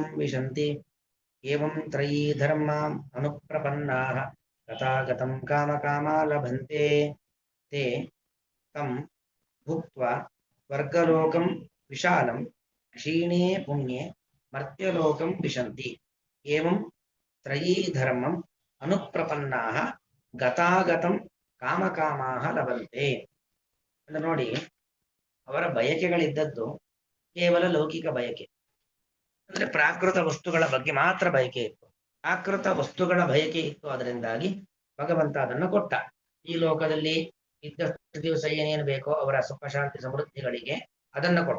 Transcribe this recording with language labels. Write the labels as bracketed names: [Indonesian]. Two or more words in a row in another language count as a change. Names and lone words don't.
[Sanskrit] विशन्ति एवं त्रयी धर्माम् अनुप्रपन्नाः तथागतं कामकामा लभन्ते ते तं भुक्त्वा स्वर्गलोकं विशालं क्षीणे पुण्ये मर्त्यलोकं विशन्ति एवं त्रयी धर्मम् अनुप्रपन्नाः गतागतं ಕಾಮಕಾಮಾಹ ಲಭಂತೆ [Kannada] ಅಂತ ನೋಡಿ. ಅವರ ಬಯಕೆಗಳಿದ್ದದ್ದು ಕೇವಲ ಲೌಕಿಕ ಬಯಕೆ, ಅಂದ್ರೆ ಪ್ರಾಕೃತ ವಸ್ತುಗಳ ಬಗ್ಗೆ ಮಾತ್ರ ಬಯಕೆ ಇತ್ತು. ಪ್ರಾಕೃತ ವಸ್ತುಗಳ ಬಯಕೆ ಇತ್ತು, ಅದರಿಂದಾಗಿ ಭಗವಂತ ಅದನ್ನು ಕೊಟ್ಟ. ಈ ಲೋಕದಲ್ಲಿ ಇದ್ದಷ್ಟು ದಿವಸ ಏನೇನು ಬೇಕೋ ಅವರ ಸುಖ ಶಾಂತಿ ಸಮೃದ್ಧಿಗಳಿಗೆ ಅದನ್ನ ಕೊಟ್ಟ.